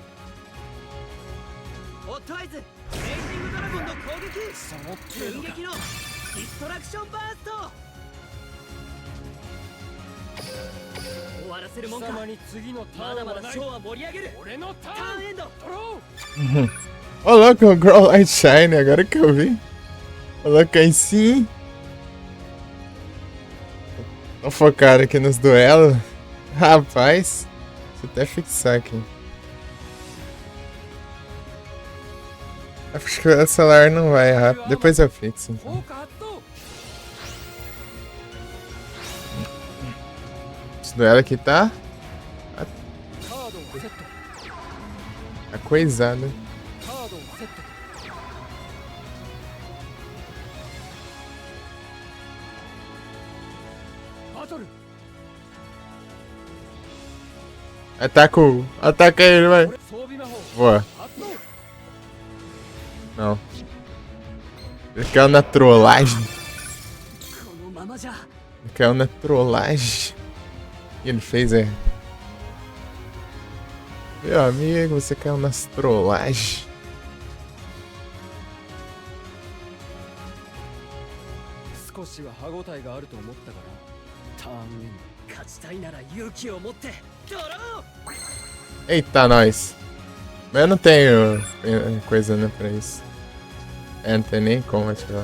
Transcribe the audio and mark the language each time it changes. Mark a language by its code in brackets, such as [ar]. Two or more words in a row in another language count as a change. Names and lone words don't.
[ja] ホットアイズレイジングドラゴンの攻撃。寸劇のディストラクションバースト。終わわらせるもんか。貴様に次のタまだまーンはない。だショーは盛り上げる。俺のタターンーンエンド。ドロー。 [pt] Ô, louco, o Grow Light Shine, agora que eu vi. Ô, louco, aí sim. Tô focado aqui nos duelos. Rapaz, deixa eu até fixar aqui. Acho que o celular não vai rápido. Depois eu fixo, então. [ja] 効果発動。 [pt] Esse duelo aqui tá [ja] カードをセット。 [pt] coisado. [ja] カードをセット。 バトル。 [pt] Ataca ele, vai. [ja] 装備魔法 [pt] Boa. [ja] 発動。 [pt] Não. Ele caiu na trollagem. [ja] このままじゃ。 [pt] Ele caiu na trollagem. O que ele fez é. Meu amigo, você caiu nas trollagens. [ja] 少しは歯応えがあると思ったからターンエンド。勝ちたいなら勇気を持ってドロー。 [pt] Eita, nós. Mas eu não tenho coisa né, pra isso. É, não tem nem como ativar.